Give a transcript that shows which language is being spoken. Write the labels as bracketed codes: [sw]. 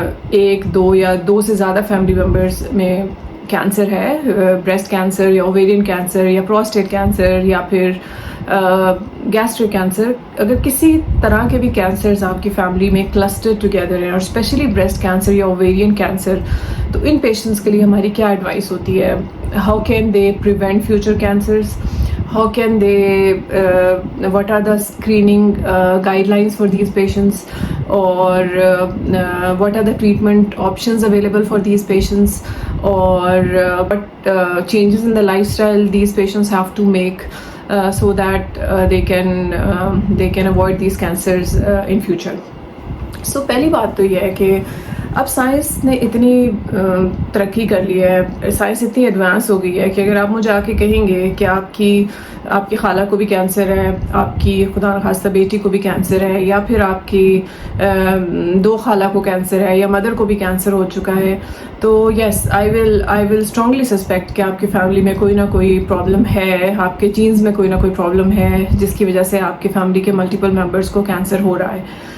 [ur] ایک دو یا دو سے زیادہ فیملی ممبرس میں کینسر ہے, بریسٹ کینسر یا اوویرین کینسر یا پروسٹیٹ کینسر یا پھر گیسٹرک کینسر, اگر کسی طرح کے بھی کینسرز آپ کی فیملی میں کلسٹر ٹوگیدر ہیں اور اسپیشلی بریسٹ کینسر یا اوویرین کینسر, تو ان پیشنٹس کے لیے ہماری کیا ایڈوائس ہوتی ہے. [en] How can they prevent future cancers, how can they what are the screening guidelines for these patients, or what are the treatment options available for these patients, or what changes in the lifestyle these patients have to make so that they can avoid these cancers in future. [ur] So پہلی بات تو یہ ہے کہ اب science نے اتنی ترقی کر لی ہے, سائنس اتنی ایڈوانس ہو گئی ہے کہ اگر آپ مجھے آ کے کہیں گے کہ آپ کی خالہ کو بھی کینسر ہے, آپ کی خدا نخواستہ بیٹی کو بھی کینسر ہے, یا پھر آپ کی دو خالہ کو کینسر ہے, یا مدر کو بھی کینسر ہو چکا ہے, تو [en] yes I will strongly suspect [ur] کہ آپ کی فیملی میں کوئی نہ کوئی پرابلم ہے, آپ کے جینز میں کوئی نہ کوئی پرابلم ہے جس کی وجہ سے آپ کی فیملی کے ملٹیپل ممبرس کو کینسر ہو رہا ہے.